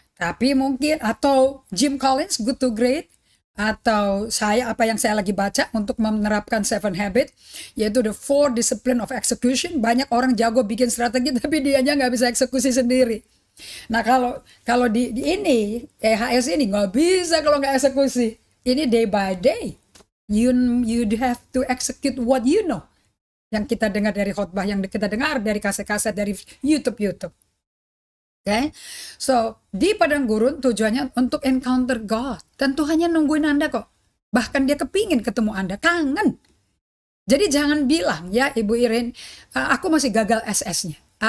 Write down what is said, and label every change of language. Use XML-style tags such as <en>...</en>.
<id>Tapi mungkin, atau Jim Collins, Good to Great. Atau apa yang saya lagi baca untuk menerapkan 7 Habit, yaitu the 4 Discipline of Execution. Banyak orang jago bikin strategi tapi dianya nggak bisa eksekusi sendiri. Nah kalau di ini EHS ini nggak bisa kalau nggak eksekusi. Ini</id> <en>day by day. You have to execute what you know.</en> <id>Yang kita dengar dari khotbah, yang kita dengar dari kaset-kaset dari YouTube. Okay? So, di padang gurun tujuannya untuk</id> <en>encounter God.</en> <id>Dan Tuhannya nungguin Anda kok. Bahkan dia kepingin ketemu Anda, kangen. Jadi jangan bilang, ya Ibu Irin, aku masih gagal SS-nya.</id>